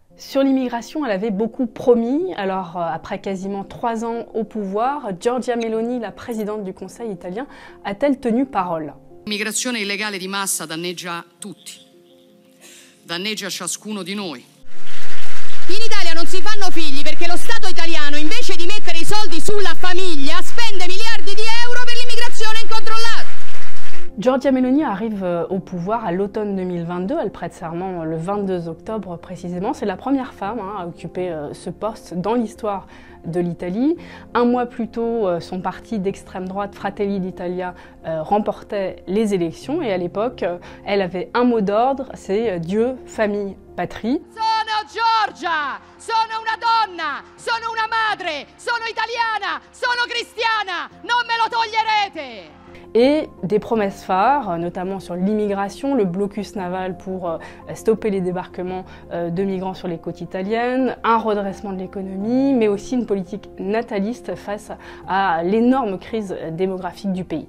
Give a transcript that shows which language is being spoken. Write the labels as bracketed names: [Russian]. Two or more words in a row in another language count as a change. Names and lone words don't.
[French] Sur l'immigration, elle avait beaucoup promis. Alors, après quasiment 3 ans au pouvoir, Giorgia Meloni, la présidente du Conseil italien, a-t-elle tenu parole? [Italian] L'immigrazione illegale di massa danneggia tutti, danneggia ciascuno di noi. In Italia non si fanno figli perché lo Stato italiano, invece di mettere i soldi sulla famiglia, spende miliardi di euro per l'immigrazione incontrollata. [French] Giorgia Meloni arrive au pouvoir à l'automne 2022, elle prête serment le 22 octobre précisément. C'est la première femme à occuper ce poste dans l'histoire de l'Italie. Un mois plus tôt, son parti d'extrême droite, Fratelli d'Italia, remportait les élections et à l'époque, elle avait un mot d'ordre, c'est Dieu, famille, patrie. [Italian] Sono Giorgia, sono una donna, sono una madre, sono italiana, sono cristiana, non me lo toglierete! [French] Et des promesses phares, notamment sur l'immigration, le blocus naval pour stopper les débarquements de migrants sur les côtes italiennes, un redressement de l'économie, mais aussi une politique nataliste face à l'énorme crise démographique du pays.